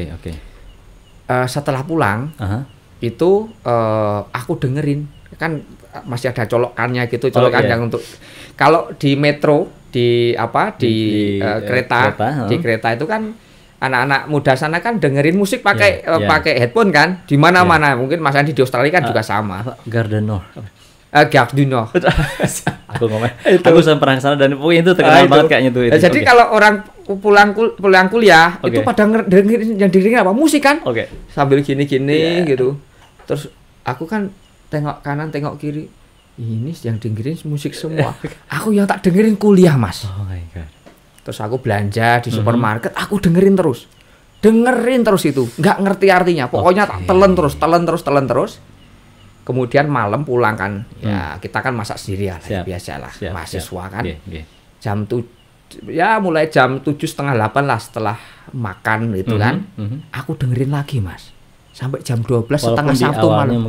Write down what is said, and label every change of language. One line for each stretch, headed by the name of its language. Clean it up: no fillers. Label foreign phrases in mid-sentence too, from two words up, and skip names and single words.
Indonesian: Setelah pulang, itu aku dengerin. Kan masih ada colokannya gitu, yang untuk kalau di metro, di kereta, di kereta itu kan anak-anak muda sana kan dengerin musik pakai headphone kan, di mana-mana. Mungkin Mas Andi di Australia kan juga sama. Gare du Nord. Gare du Nord. Aku ngomong. Aku sampai pernah sana dan itu terkenal banget kayaknya tuh. Jadi kalau orang pulang kuliah itu pada dengerin apa? Musik kan? Sambil gini-gini gitu. Terus aku kan tengok kanan, tengok kiri. Ini yang dengerin musik semua. Aku yang tak dengerin kuliah, Mas.
English: Oh my God.
Indonesian: Terus aku belanja di supermarket, aku dengerin terus itu, nggak ngerti artinya, pokoknya tak telan terus. Kemudian malam pulang kan, ya kita kan masak sendiri ya, biasalah, mahasiswa kan. Jam mulai jam 7:30, 8 lah setelah makan gitu kan, aku dengerin lagi Mas, sampai jam 12 setengah 1 malam.